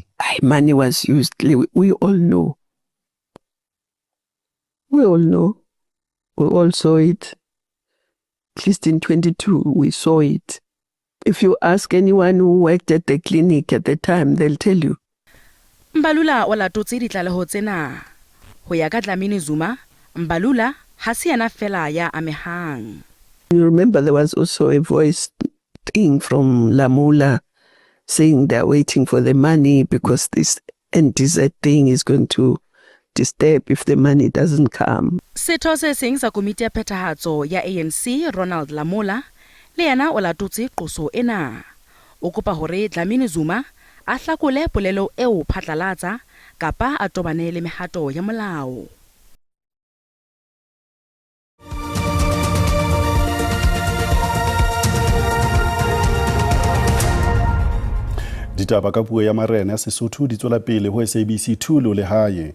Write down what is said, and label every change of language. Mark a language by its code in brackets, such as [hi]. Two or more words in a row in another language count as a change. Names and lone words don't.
[en] Money was used. We all know. We all know. We all saw it. At least in 22, we saw it. If you ask anyone who worked at the clinic at the time, they'll tell you. [st] Mbalula o latotse ditlaleho tsena. Ho ya ka Dlamini-Zuma, Mbalula ha se yena fela ya amehang. [en] You remember there was also a voice thing from Lamula saying they're waiting for the money because this NTZ thing is going to disturb if the money doesn't come. [st] Setho se seng sa komiti ya phethahatso ya ANC Ronald Lamola le yena o latotse qoso ena. O kopa hore Dlamini Zuma a hlakole polelo eo phatlalatsa kapa a tobane le mehato ya molao. Ditaba ka puo ya marena ya Sesotho di tswela pele ho SABC 2 le lehae.